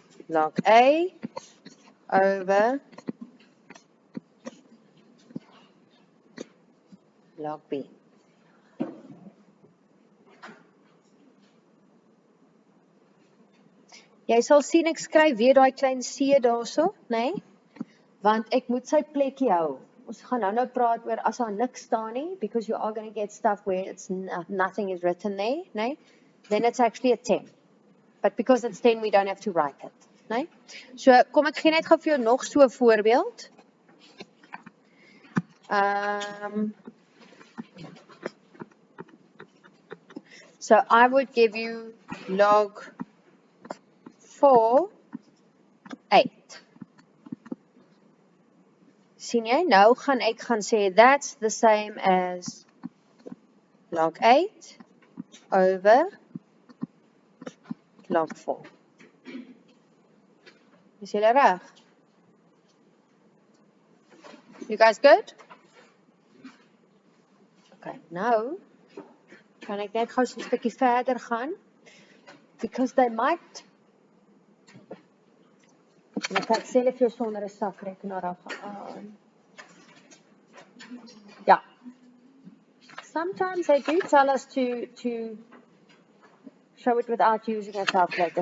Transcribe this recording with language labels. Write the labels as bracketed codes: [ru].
[en] Log A over log B. [af] Jy sal sien ek skryf weer daai klein C daarso, nee? Want ek moet sy plekkie hou. Ons gaan nou praat oor as daar niks staan nie, [en] because you are going to get stuff where it's nothing is written there, [af] nee? [en] Then it's actually a 10. But because it's 10, we don't have to write it, [af] nee? So, kom ek gee net gou vir jou nog so 'n voorbeeld. [en] So, I would give you log 4, 8. [af] Sien jy, nou gaan ek gaan sê, [en] that's the same as log 8 over log 4. [af] Is julle reg? [en] You guys good? [af] Okay, nou kan ek net gou so 'n stukkie verder gaan, [en] because they might, [af] en ek kan self jou sonder 'n sakrekenaar afgaan. Ja. [en] Sometimes they do tell us to show it without using a calculator.